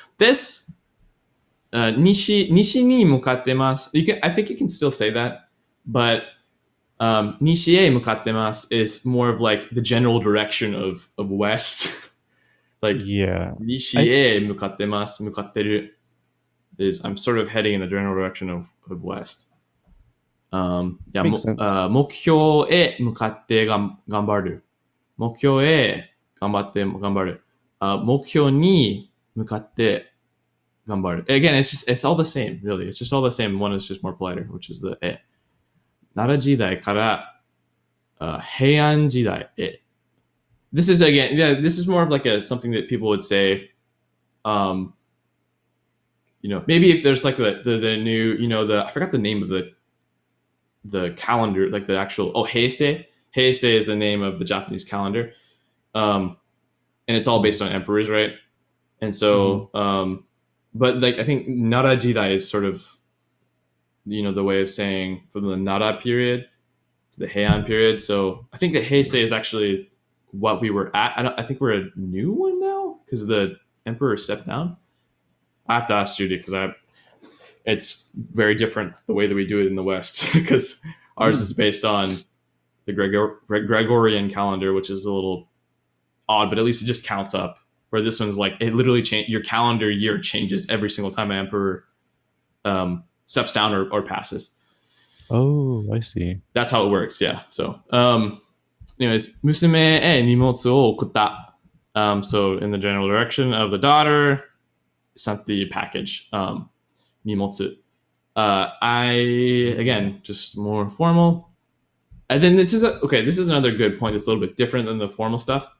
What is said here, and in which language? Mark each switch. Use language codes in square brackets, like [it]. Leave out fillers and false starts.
[en] This [ja] nishi ni mukatte masu. [en] I think you can still say that, but [ja] 西へ向かってます [en] is more of like the general direction of west. Like, Yeah. [ja] 西へ向かってます、向かってる [en] is I'm sort of heading in the general direction of west. Makes sense. [ja] 目標へ向かって頑張る。目標へ頑張って頑張る。目標に向かって頑張る。 [en] Again, it's all the same, really. It's just all the same. One is just more politer, which is the え。 [ja] 奈良時代から、平安時代へ。 [en] This is again, yeah, this is more of like something that people would say, maybe if there's like the new, I forgot the name of the calendar, like the actual, Heisei. Heisei is the name of the Japanese calendar. And it's all based on emperors, right? And so, but like, I think Nara Jidai is sort of, the way of saying from the Nara period to the Heian period. So I think that Heisei is actually what we were at. I think we're a new one now because the emperor stepped down. I have to ask Judy because it's very different the way that we do it in the West because ours is based on the Gregorian calendar, which is a little odd, but at least it just counts up. Where this one's like it literally your calendar year changes every single time an emperor steps down or passes. Oh, I see. That's how it works. Yeah. So, anyways, [ja] 娘へ荷物を送った. [en] So in the general direction of the daughter, sent the package. 荷物.Again, just more formal. And then this is another good point that's a little bit different than the formal stuff.